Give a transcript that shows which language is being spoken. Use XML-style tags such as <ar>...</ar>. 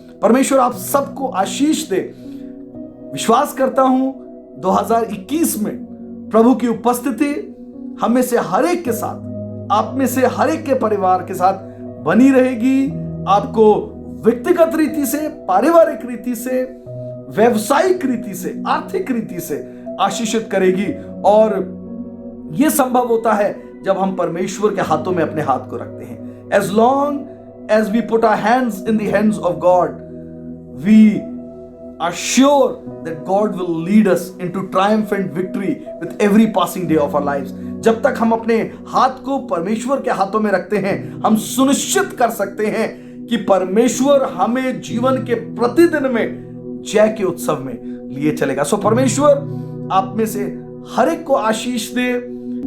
<hi>परमेश्वर आप सबको आशीष दे। विश्वास करता हूं 2021 में प्रभु की उपस्थिति हम में से हर एक के साथ, आप में से हर एक के परिवार के साथ बनी रहेगी। आपको व्यक्तिगत रीति से, पारिवारिक रीति से, व्यवसायिक रीति से, आर्थिक रीति से आशीषित करेगी। और यह संभव होता है जब हम परमेश्वर के हाथों में अपने हाथ को रखते हैं।</hi> <en>As long as we put our hands in the hands of God, we are sure that God will lead us into triumphant victory with every passing day of our lives.</en> <hi>जब तक हम अपने हाथ को परमेश्वर के हाथों में रखते हैं, हम सुनिश्चित कर सकते हैं कि परमेश्वर हमें जीवन के प्रतिदिन में जय के उत्सव में लिए चलेगा। सो परमेश्वर आप में से हर एक को आशीष दे।</hi>